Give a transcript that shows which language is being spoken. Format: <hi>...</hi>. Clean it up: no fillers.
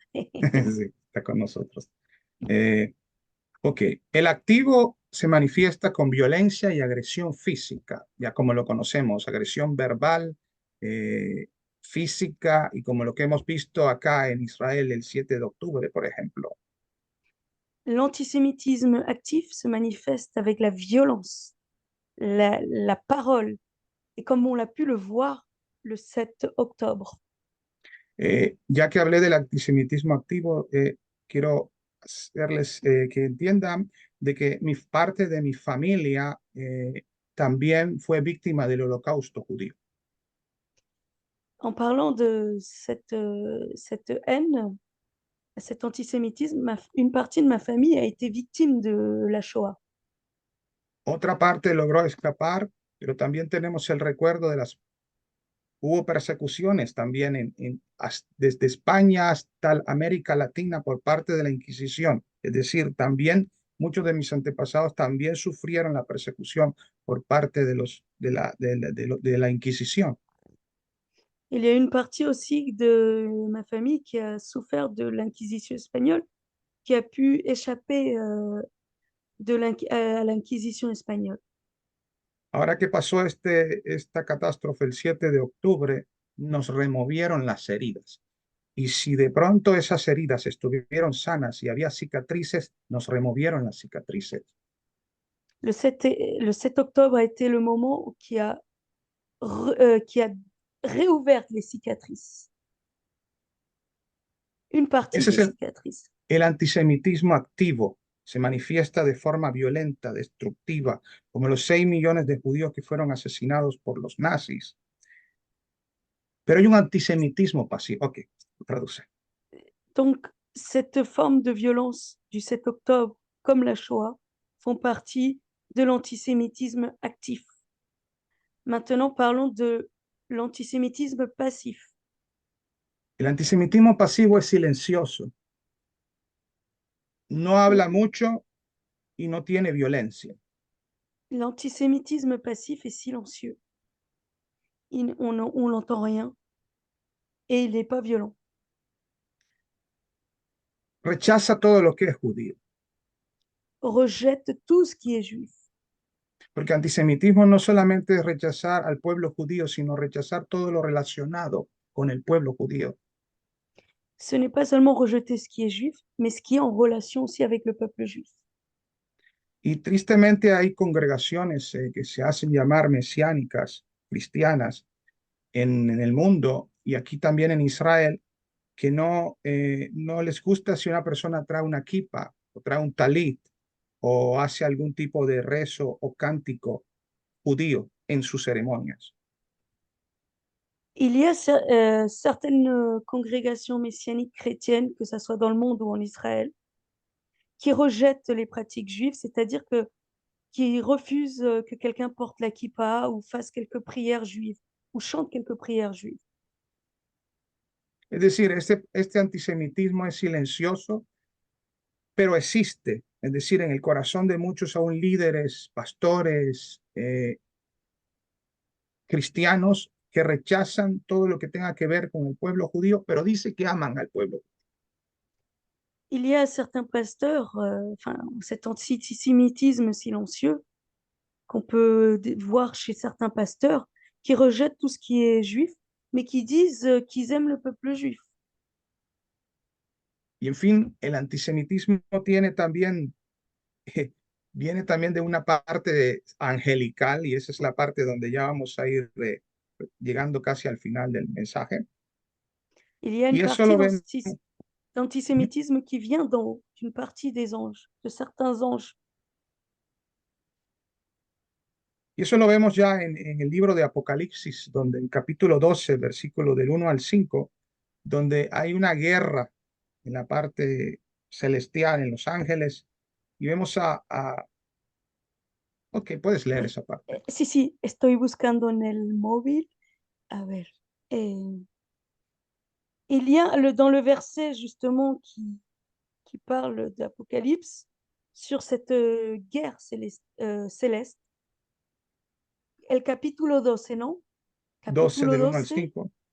<es>Sí, está con nosotros. Ok, el activo se manifiesta con violencia y agresión física, ya como lo conocemos, agresión verbal, física y como lo que hemos visto acá en Israel el 7 de octubre, por ejemplo.</es> <fr>L'antisémitisme actif se manifeste avec la violence, la parole, et comme on l'a pu le voir le 7 octobre.</fr> <es>Ya que hablé del antisemitismo activo, quiero hacerles que entiendan de que parte de mi familia también fue víctima del holocausto judío.</es> <fr>En parlant de cette haine, cet antisémitisme, une partie de ma famille a été victime de la Shoah.</fr> <es>Otra parte logró escapar, pero también tenemos el recuerdo de hubo persecuciones también desde España hasta América Latina por parte de la Inquisición. Es decir, también muchos de mis antepasados también sufrieron la persecución por parte de la Inquisición.</es> <fr>Il y a une partie aussi de ma famille qui a souffert de l'Inquisition espagnole, qui a pu échapper à l'Inquisition espagnole.</fr> <es>Ahora que pasó esta catástrofe el 7 de octubre, nos removieron las heridas. Y si de pronto esas heridas estuvieron sanas y había cicatrices, nos removieron las cicatrices.</es> <fr>Le 7 octobre a été le moment qui a réouvert les cicatrices. Une partie</fr> <es>Ese</es> <fr>des</fr> <es>es</es> <fr>cicatrices.</fr> <es>el antisemitismo activo. Se manifiesta de forma violenta, destructiva, como los 6 millones de judíos que fueron asesinados por los nazis. Pero hay un antisemitismo pasivo. Ok, traduce.</es> <fr>Donc, cette forme de violence du 7 octobre, comme la Shoah, font partie de l'antisémitisme actif. Maintenant, parlons de l'antisémitisme passif.</fr> <es>El antisemitismo pasivo es silencioso, no habla mucho y no tiene violencia.</es> <fr>L'antisémitisme passif est silencieux. On n'entend rien et il n'est pas violent.</fr> <es>Rechaza todo lo que es judío.</es> <fr>Rejette tout ce qui est juif.</fr> <es>Porque antisemitismo no solamente es rechazar al pueblo judío, sino rechazar todo lo relacionado con el pueblo judío.</es> <fr>Ce n'est pas seulement rejeter ce qui est juif, mais ce qui est en relation aussi avec le peuple juif.</fr> <es>Y tristemente hay congregaciones que se hacen llamar mesiánicas, cristianas, en el mundo y aquí también en Israel, que no les gusta si una persona trae una kippah o trae un talit o hace algún tipo de rezo o cántico judío en sus ceremonias.</es> <fr>Il y a certaines congrégations messianiques chrétiennes, que ce soit dans le monde ou en Israël, qui rejettent les pratiques juives, c'est-à-dire qui refusent que quelqu'un porte la kippa ou fasse quelques prières juives ou chante quelques prières juives.</fr> <es>Es decir, este antisemitismo es silencioso, pero existe. Es decir, en el corazón de muchos aún líderes, pastores, cristianos que rechazan todo lo que tenga que ver con el pueblo judío, pero dice que aman al pueblo.</es> <fr>Il y a certains pasteurs, cet antisémitisme silencieux qu'on peut voir chez certains pasteurs qui rejettent tout ce qui est juif, mais qui disent qu'ils aiment le peuple juif.</fr> <es>Y en fin, el antisemitismo tiene también, viene también de una parte angelical, y esa es la parte donde ya vamos a ir llegando casi al final del mensaje.</es> <fr>Il y a une</fr> <es>Y eso lo ven,</es> <fr>d'antisémitisme qui vient d'une partie des anges, de certains anges.</fr> <es>y eso lo vemos ya en el libro de Apocalipsis, donde en capítulo 12, versículo del 1 al 5, donde hay una guerra en la parte celestial, en los ángeles, y vemos ok, puedes leer esa parte. Sí, estoy buscando en el móvil. A ver.</es> <fr>Il y a dans le verset justement qui parle d'Apocalypse sur cette guerre céleste.</fr> <es>El capítulo 12, ¿no? 12 Capítulo del 1 al 12, 5.</es>